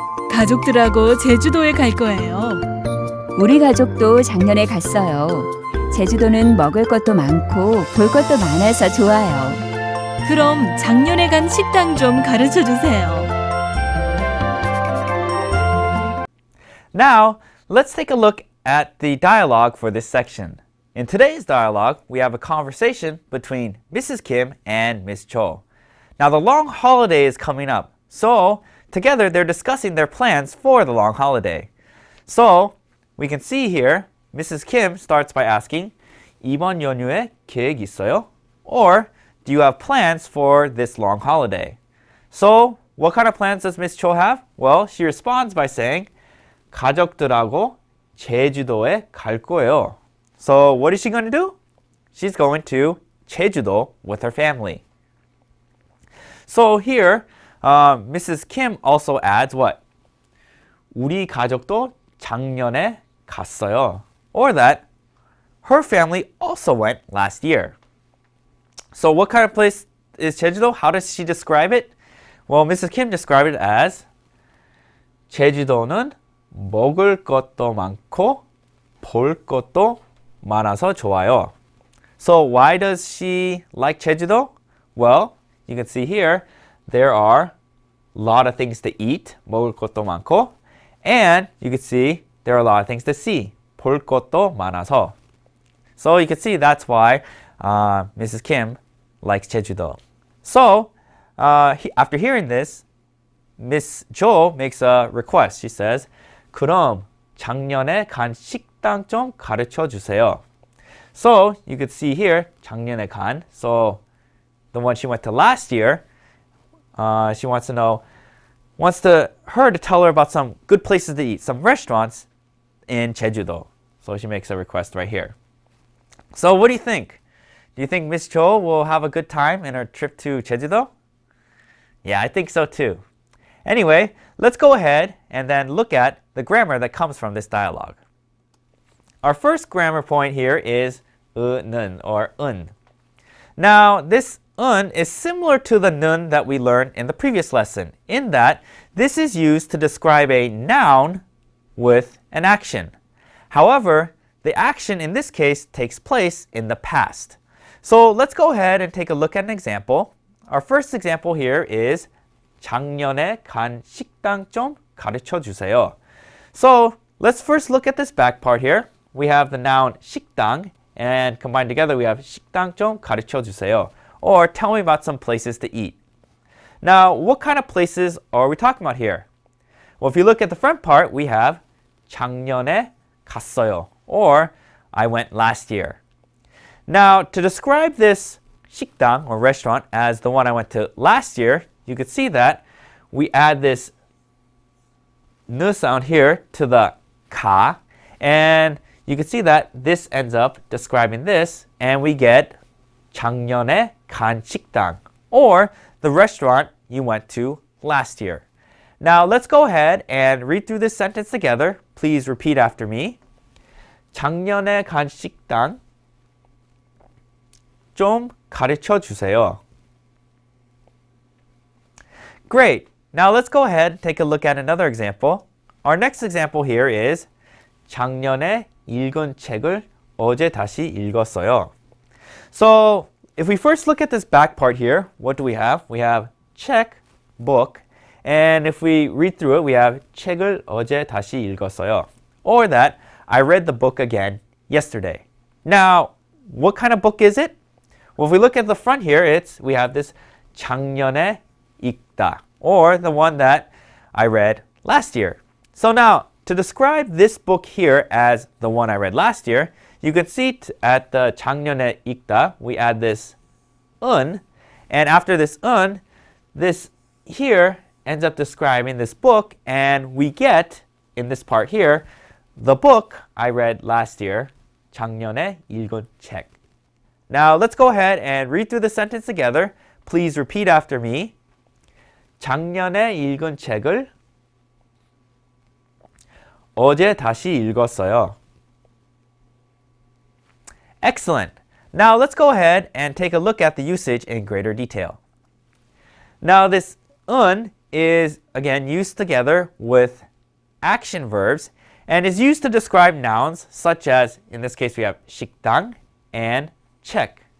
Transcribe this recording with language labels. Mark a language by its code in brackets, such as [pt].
[ko] 가족들하고 제주도에 갈 거예요. 우리 가족도 작년에 갔어요. 제주도는 먹을 것도 많고 볼 것도 많아서 좋아요. 그럼 작년에 간 식당 좀 가르쳐 주세요. [en] Now, let's take a look at the dialogue for this section. In today's dialogue, we have a conversation between Mrs. Kim and Miss Cho. Now, the long holiday is coming up, so together they're discussing their plans for the long holiday. So, we can see here, Mrs. Kim starts by asking, [ko] 이번 연휴에 계획 있어요? [en] Or, do you have plans for this long holiday? So, what kind of plans does Miss Cho have? Well, she responds by saying, [ko] 가족들하고 제주도에 갈 거예요. [en] So, what is she going to do? She's going to Jejudo with her family. So here, Mrs. Kim also adds what? [ko] 우리 가족도 작년에 갔어요. [en] Or that her family also went last year. So what kind of place is Jejudo? How does she describe it? Well, Mrs. Kim described it as [ko] 제주도는 먹을 것도 많고 볼 것도 많아서 좋아요. [en] So why does she like Jejudo? Well, you can see here, there are a lot of things to eat, [ko] 먹을 것도 많고, [en] and you can see there are a lot of things to see, [ko] 볼 것도 많아서. [en] So you can see that's why Mrs. Kim likes Jejudo. So after hearing this, Miss Jo makes a request. She says, [ko] 그럼 작년에 간 식당 좀 가르쳐 주세요. [en] So you could see here, [ko] 작년에 간. [en] So the one she went to last year, she wants her to tell her about some good places to eat, some restaurants in Jejudo. So she makes a request right here. So what do you think? Do you think Miss Cho will have a good time in her trip to Jejudo? Yeah, I think so too. Anyway, let's go ahead and then look at the grammar that comes from this dialogue. Our first grammar point here is 는 or un. Now, this un is similar to the nun that we learned in the previous lesson, in that this is used to describe a noun with an action. However, the action in this case takes place in the past. So let's go ahead and take a look at an example. Our first example here is [ko] 작년에 간 식당 좀 가르쳐 주세요. [en] So let's first look at this back part here. We have the noun 식당, and combined together we have [ko] 식당 좀 가르쳐 주세요. [en] Or tell me about some places to eat. Now, what kind of places are we talking about here? Well, if you look at the front part, we have [ko] 작년에 갔어요. [en] Or I went last year. Now, to describe this 식당 or restaurant as the one I went to last year, you could see that we add this n sound here to the 가, and you can see that this ends up describing this, and we get [ko] 작년에 간 식당, [en] or the restaurant you went to last year. Now let's go ahead and read through this sentence together. Please repeat after me. [ko] 작년에 간 식당 좀 가르쳐 주세요. [en] Great. Now let's go ahead and take a look at another example. Our next example here is [ko] 작년에 읽은 책을 어제 다시 읽었어요. [en] So if we first look at this back part here, what do we have? We have check, book, And if we read through it, we have [ko] 책을 어제 다시 읽었어요. [en] Or that I read the book again yesterday. Now, what kind of book is it? Well, if we look at the front here, we have this [ko] 작년에 읽다, [en] or the one that I read last year. So now, to describe this book here as the one I read last year, you can see at the [ko] 작년에 읽다, [en] we add this and after this this here ends up describing this book, and we get, in this part here, the book I read last year, [ko] 작년에 읽은 책. [en] Now, let's go ahead and read through the sentence together. Please repeat after me. [ko] 작년에 읽은 책을 어제 다시 읽었어요. [en] Excellent. Now let's go ahead and take a look at the usage in greater detail. Now this is again used together with action verbs and is used to describe nouns such as, in this case we have 식당 and 책.